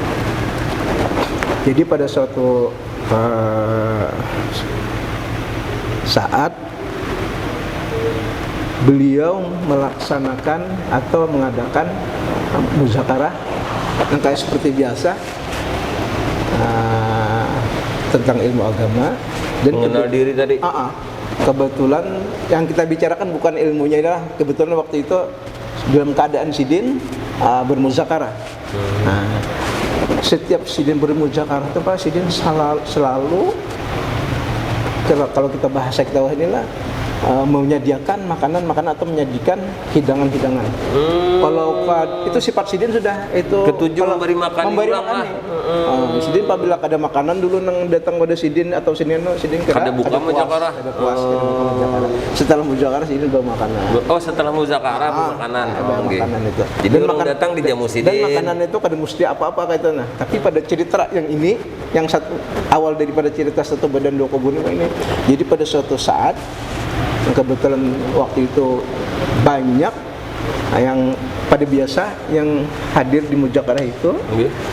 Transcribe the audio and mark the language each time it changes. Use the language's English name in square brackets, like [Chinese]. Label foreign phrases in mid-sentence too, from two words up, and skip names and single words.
[Indonesian] Jadi pada suatu saat beliau melaksanakan atau mengadakan muzakarah yang kayak seperti biasa tentang ilmu agama dan Mengenal diri tadi. kebetulan yang kita bicarakan bukan ilmunya, adalah kebetulan waktu itu dalam keadaan sidin bermuzakarah. Nah, setiap sidin bermuzakarah itu Pak sidin selalu kalau kita bahasa kita inilah menyediakan makanan atau menyajikan hidangan-hidangan. Kalau itu sifat sidin sudah itu Ketujuh memberi makan ulang lah. Sidin apabila ada makanan dulu nang datang pada sidin atau sidin [Banjar] Kada buka muzakarah. ada puas kada buka muzakarah. Setelah muzakarah sidin bawa makanan. [Indonesian] Oh, setelah muzakarah makanan. Ada Nggih. makanan itu. Jadi orang datang dijamu Dan sidin. [Banjar] makanan itu kada mesti apa-apa kayak itu nah. [Indonesian] Tapi pada cerita yang ini, yang satu awal daripada cerita satu badan dua kubur ini. Jadi pada suatu saat kebetulan waktu itu banyak yang pada biasa yang hadir di muzakarah itu. Nggih.